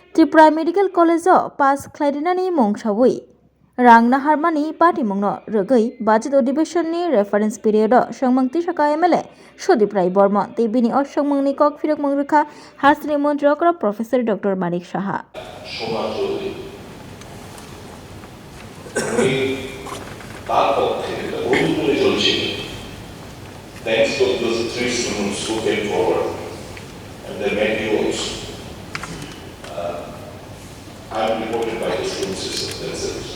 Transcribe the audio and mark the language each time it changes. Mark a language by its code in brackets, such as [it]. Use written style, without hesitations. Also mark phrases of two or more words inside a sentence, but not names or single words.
[brx] त्रिपुरा मेडिकल कलेज पास खालायनानै मुं सावै रां नाहारमानि पार्टीमुंनो रगै बाजेट अधिवेशननि [en] reference period [brx] संमंति शाखा एमएलए सुदीप राय बर्मन टीवीनि असंमंनि कक फिरक मंगरेखा हासनि मन्त्रक प्रफेसर डॉक्टर मानिक साहा [en] Thanks to those three students who came forward and they made notes. I am reported by the students themselves.